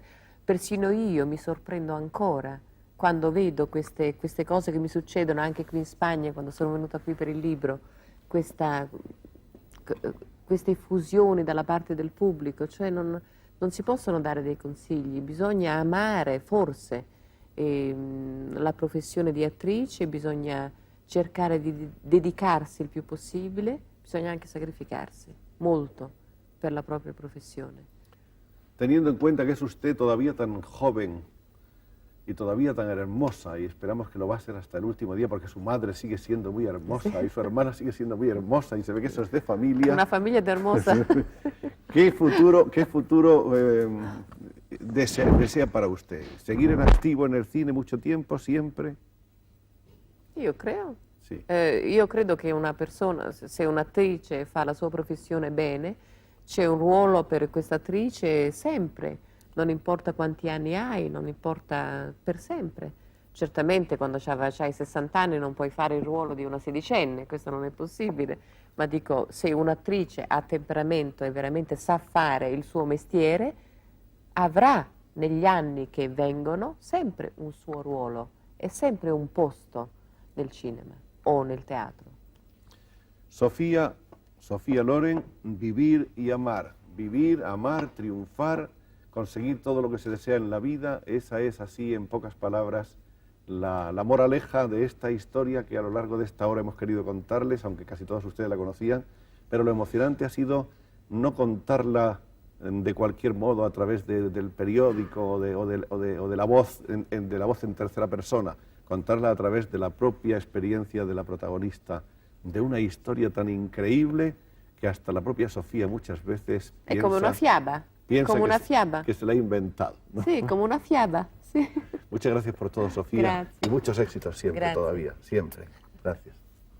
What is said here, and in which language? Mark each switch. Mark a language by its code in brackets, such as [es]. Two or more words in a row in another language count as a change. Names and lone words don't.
[it] Persino io mi sorprendo ancora quando vedo queste cose che mi succedono anche qui in Spagna, quando sono venuta qui per il libro, queste effusioni dalla parte del pubblico, cioè non si possono dare dei consigli, bisogna amare forse la professione di attrice, bisogna cercare di dedicarsi il più possibile, bisogna anche sacrificarsi molto per la propria professione. [es] Teniendo en cuenta que es usted todavía tan joven y todavía tan hermosa, y esperamos que lo va a ser hasta el último día, porque su madre sigue siendo muy hermosa y su hermana sigue siendo muy hermosa, y se ve que eso es de familia. [it] Una famiglia hermosa. [es] ¿Qué futuro desea para usted? ¿Seguir en activo en el cine mucho tiempo, siempre? [it] Io credo. Sì. Io credo che una persona, se un'attrice fa la sua professione bene, c'è un ruolo per questa attrice sempre, non importa quanti anni hai, non importa, per sempre. Certamente quando hai 60 anni non puoi fare il ruolo di una sedicenne, questo non è possibile, ma dico, se un'attrice ha temperamento e veramente sa fare il suo mestiere, avrà negli anni che vengono sempre un suo ruolo e sempre un posto nel cinema. o nel teatro. [es] Sofía Loren, vivir y amar. Vivir, amar, triunfar, conseguir todo lo que se desea en la vida. Esa es, así, en pocas palabras, la moraleja de esta historia que a lo largo de esta hora hemos querido contarles, aunque casi todos ustedes la conocían, pero lo emocionante ha sido no contarla de cualquier modo a través del periódico o de la voz en tercera persona, contarla a través de la propia experiencia de la protagonista, de una historia tan increíble que hasta la propia Sofía muchas veces [it] È come una fiaba, [es] piensa [it] come una fiaba. [es] que se la ha inventado, ¿no? [it] Sì, come una fiaba, sì. [es] Muchas gracias por todo, Sofía. Gracias. Y muchos éxitos siempre, Gracias. todavía, siempre. Gracias.